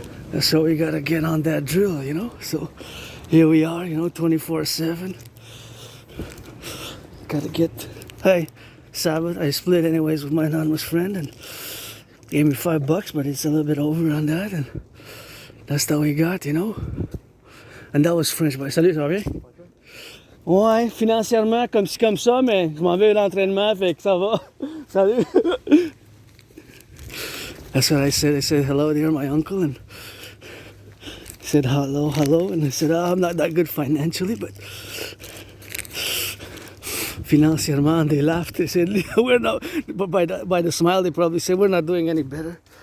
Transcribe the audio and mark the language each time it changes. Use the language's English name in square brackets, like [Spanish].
[English] That's how we gotta get on that drill, you know. So here we are, you know, 24/7. Gotta get, hey, Sabbath, I split anyways with my anonymous friend and gave me $5, but it's a little bit over on that, and that's all we got, you know. And that was French boy. [French] Salut, ça va bien? Ouais, financièrement, comme ci, comme ça, mais je m'en vais à l'entraînement, fait que ça va. Salut! [English] That's what I said. I said, hello there, my uncle, and he said, hello, hello, and I said, oh, I'm not that good financially, but financièrement, they laughed. They said, we're not, but by the smile, they probably said, we're not doing any better.